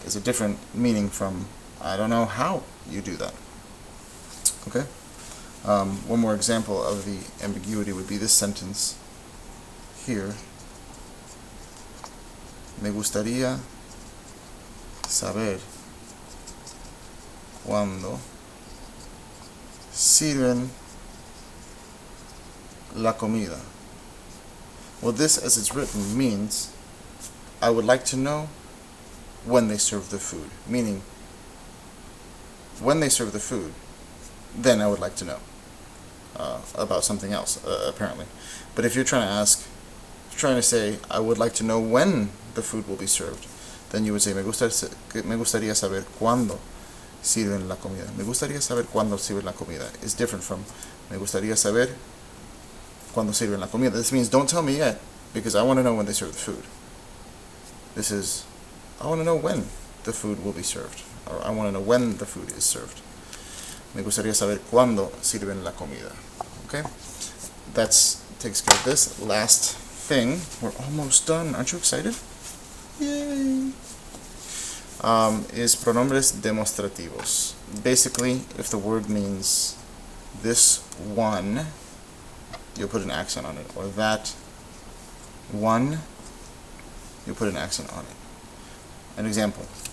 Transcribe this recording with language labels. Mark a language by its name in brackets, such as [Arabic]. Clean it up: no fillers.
[English] Is a different meaning from I don't know how you do that. Okay? One more example of the ambiguity would be this sentence here. [Spanish] Me gustaría saber cuándo sirven la comida? [English] Well, this, as it's written, means I would like to know when they serve the food. Meaning, when they serve the food, then I would like to know about something else, apparently. But if you're trying to say, I would like to know when the food will be served, then you would say, [Spanish] me gustaría saber cuándo sirven la comida. Me gustaría saber cuándo sirven la comida [English] is different from [Spanish] me gustaría saber cuándo sirven la comida. [English] This means don't tell me yet, because I want to know when they serve the food. This is, I want to know when the food will be served, or I want to know when the food is served. [Spanish] Me gustaría saber cuándo sirven la comida. [English] Okay? That takes care of this. Last thing, we're almost done. Aren't you excited? Yay! Is [Spanish] pronombres demonstrativos. [English] Basically, if the word means this one, you'll put an accent on it, or that one, you'll put an accent on it. An example.